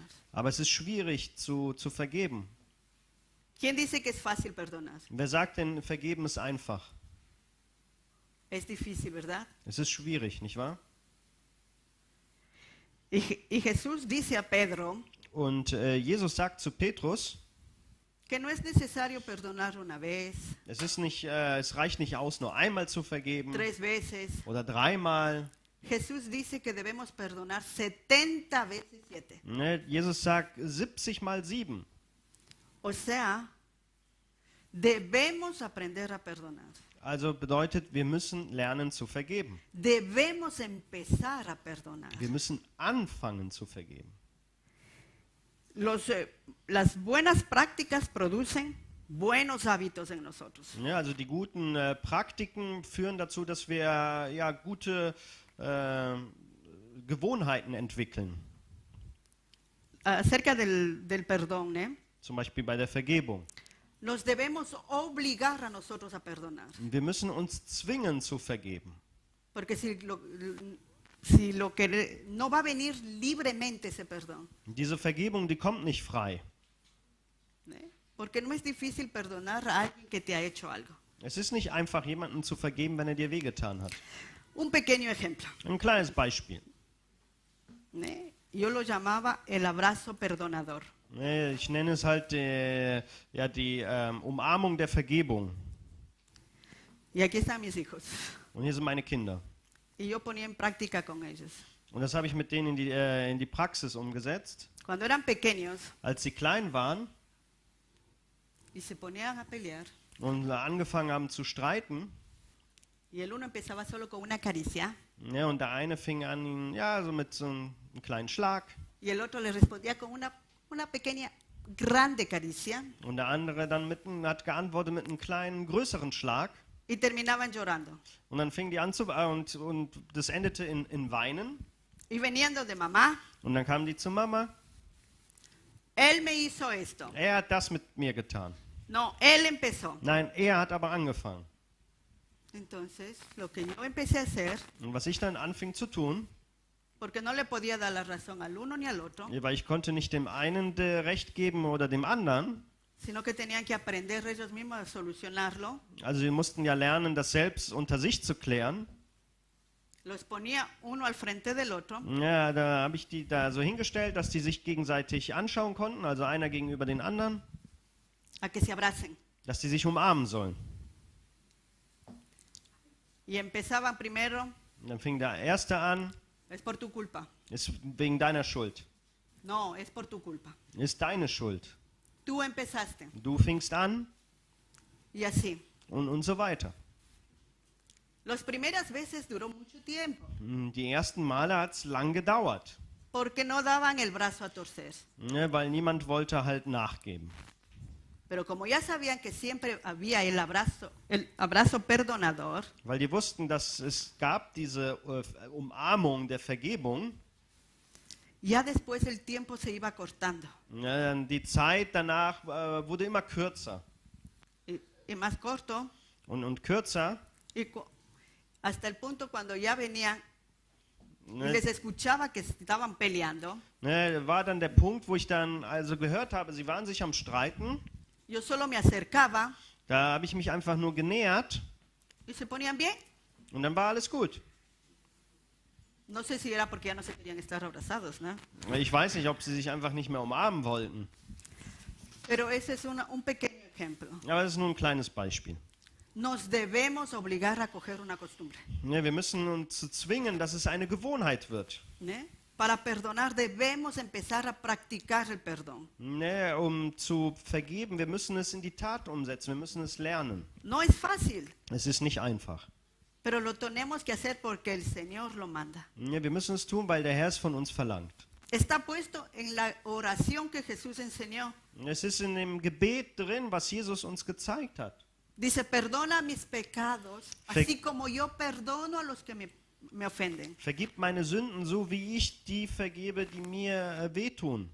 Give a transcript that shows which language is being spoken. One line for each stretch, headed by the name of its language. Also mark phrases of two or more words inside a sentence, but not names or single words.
German: Aber es ist schwierig zu vergeben.
Spanish: ¿Quién dice que es fácil perdonar?
German: Wer sagt denn, vergeben ist einfach?
Spanish: Es difícil, ¿verdad?
German: Es ist schwierig, nicht wahr?
Spanish: Y Jesús dice a Pedro
German: Und Jesus sagt zu Petrus,
Spanish: que no es necesario perdonar una vez,
German: es reicht nicht aus, nur einmal zu vergeben
Spanish: 3 veces.
German: oder 3-mal.
Spanish: Jesús dice que debemos perdonar 70 veces 7.
German: Ne? Jesus sagt 70 mal 7.
Spanish: O sea, debemos aprender a perdonar.
German: Also bedeutet, wir müssen lernen zu vergeben.
Spanish: Debemos empezar a perdonar.
German: Wir müssen anfangen zu vergeben.
Spanish: Las buenas prácticas producen buenos hábitos en nosotros.
German: Ja, also die guten Praktiken führen dazu, dass wir ja gute Gewohnheiten entwickeln.
Spanish: Acerca del perdón, ¿eh?
German: Zum Beispiel bei der Vergebung.
Spanish: Nos debemos obligar a nosotros a perdonar.
German: Wir müssen uns zwingen zu vergeben.
Spanish: Porque si lo que no va a venir libremente ese perdón.
German: Diese Vergebung, die kommt nicht frei. ¿Eh?
Spanish: Porque no es difícil perdonar a alguien que te ha hecho algo.
German: Es ist nicht einfach, jemandem zu vergeben, wenn er dir wehgetan hat.
Spanish: Un pequeño ejemplo.
German: Ein kleines Beispiel. ¿Eh?
Spanish: Yo lo llamaba el abrazo perdonador.
German: Ich nenne es halt die Umarmung der Vergebung.
Spanish: Y aquí están mis hijos.
German: Und hier sind meine Kinder.
Spanish: Y yo ponía en práctica con ellos.
German: Und das habe ich mit denen in die Praxis umgesetzt.
Spanish: Cuando eran pequeños
German: Als sie klein waren
Spanish: y se ponían a pelear,
German: und angefangen haben zu streiten,
Spanish: y el uno empezaba solo con una caricia,
German: ja, und der eine fing an, ihn, ja, so mit so einem kleinen Schlag,
Spanish: y el otro le respondía con una pequeña, grande caricia,
German: und der andere dann hat geantwortet mit einem kleinen, größeren Schlag.
Spanish: y terminaban llorando.
German: Und dann fing die an zu und das endete in Weinen.
Spanish: Y venían de mamá,
German: Und dann kamen die zu Mama.
Spanish: él me hizo esto.
German: Er hat das mit mir getan.
Spanish: No, él empezó.
German: Nein, er hat aber angefangen.
Spanish: Entonces, lo que yo empecé a hacer,
German: Und was ich dann anfing zu tun,
Spanish: porque no le podía dar la razón al uno ni al otro,
German: weil ich konnte nicht dem einen Recht geben oder dem anderen,
Spanish: sino que tenían que aprender ellos mismos a solucionarlo,
German: also wir mussten ja lernen, das selbst unter sich zu klären.
Spanish: los ponía uno al frente del otro,
German: Ja, da habe ich die da so hingestellt, dass die sich gegenseitig anschauen konnten, also einer gegenüber den anderen,
Spanish: a que se abracen.
German: dass die sich umarmen sollen.
Spanish: Y empezaban primero,
German: Und dann fing der Erste an,
Spanish: es por tu culpa.
German: ist wegen deiner Schuld.
Spanish: No, es por tu culpa.
German: Ist deine Schuld.
Spanish: Tú empezaste.
German: Du fingst an
Spanish: Y así.
German: und so weiter.
Spanish: Las primeras veces duró mucho tiempo,
German: Die ersten Male hat es lang gedauert,
Spanish: porque no daban el brazo a torcer.
German: ne, weil niemand wollte halt nachgeben.
Spanish: Pero como ya sabían que siempre había el abrazo perdonador,
German: Weil die wussten, dass es gab diese Umarmung der Vergebung.
Spanish: ya después el tiempo se iba cortando.
German: Die Zeit danach wurde immer kürzer
Spanish: Y más corto,
German: und kürzer.
Spanish: hasta el punto cuando ya venían y
German: Ne,
Spanish: les escuchaba que estaban peleando,
German: war dann der Punkt, wo ich dann also gehört habe, sie waren sich am Streiten.
Spanish: yo solo me acercaba
German: Da habe ich mich einfach nur genähert
Spanish: y se ponían bien.
German: und dann war alles gut.
Spanish: No sé si era porque ya no se querían estar abrazados, ¿no?
German: Ich weiß nicht, ob sie sich einfach nicht mehr umarmen wollten.
Spanish: Pero ese es un pequeño ejemplo.
German: Aber das ist nur ein kleines Beispiel.
Spanish: Nos debemos obligar a coger una costumbre.
German: Ja, wir müssen uns zwingen, dass es eine Gewohnheit wird. ¿Ne?
Spanish: Para perdonar debemos empezar a practicar el perdón.
German: Ne, um zu vergeben, wir müssen es in die Tat umsetzen, wir müssen es lernen.
Spanish: No es fácil,
German: Es ist nicht einfach.
Spanish: pero lo tenemos que hacer porque el Señor lo manda.
German: Ja, wir müssen es tun, weil der Herr es von uns verlangt.
Spanish: Está puesto en la oración que Jesús enseñó.
German: Es ist in dem Gebet drin, was Jesus uns gezeigt hat.
Spanish: Dice, perdona mis pecados, Ver- así como yo perdono a los que me ofenden.
German: Vergib meine Sünden, so wie ich die vergebe, die mir wehtun.